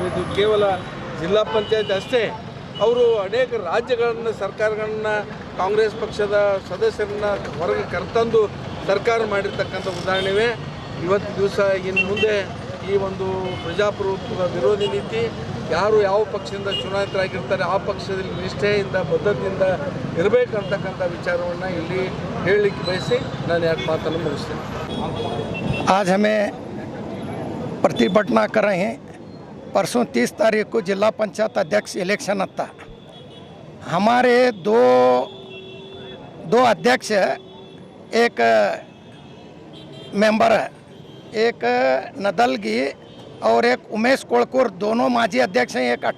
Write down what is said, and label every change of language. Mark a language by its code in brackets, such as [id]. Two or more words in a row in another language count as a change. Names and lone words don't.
[kn] ಇದು ಕೇವಲ ಜಿಲ್ಲಾ ಪಂಚಾಯತ್ ಅಷ್ಟೇ, ಅವರು ಅನೇಕ ರಾಜ್ಯಗಳನ್ನು ಸರ್ಕಾರಗಳನ್ನು ಕಾಂಗ್ರೆಸ್ ಪಕ್ಷದ ಸದಸ್ಯರನ್ನು ಹೊರಗೆ ಕರೆತಂದು ಸರ್ಕಾರ ಮಾಡಿರ್ತಕ್ಕಂಥ ಉದಾಹರಣೆವೇ. ಇವತ್ತು ದಿವಸ ಇನ್ನು ಮುಂದೆ ಈ ಒಂದು ಪ್ರಜಾಪ್ರಭುತ್ವದ ವಿರೋಧಿ ನೀತಿ, ಯಾರು ಯಾವ ಪಕ್ಷದಿಂದ ಚುನಾಯಿತರಾಗಿರ್ತಾರೆ ಆ ಪಕ್ಷದಲ್ಲಿ ನಿಷ್ಠೆಯಿಂದ ಬದ್ಧತೆಯಿಂದ ಇರಬೇಕಂತಕ್ಕಂಥ ವಿಚಾರವನ್ನು ಇಲ್ಲಿ ಹೇಳಲಿಕ್ಕೆ ಬಯಸಿ ನಾನು ಯಾಕೆ ಮಾತನ್ನು ಮುಗಿಸ್ತೇನೆ. [hi] आज हमें प्रतिभटना कर रहे हैं। परसों 30 तारीख को जिला पंचायत अध्यक्ष इलेक्शन आता। हमारे दो अध्यक्ष, एक मेंबर है, एक नदलगी और एक उमेश कोलकूर, दोनों माजी अध्यक्ष हैं।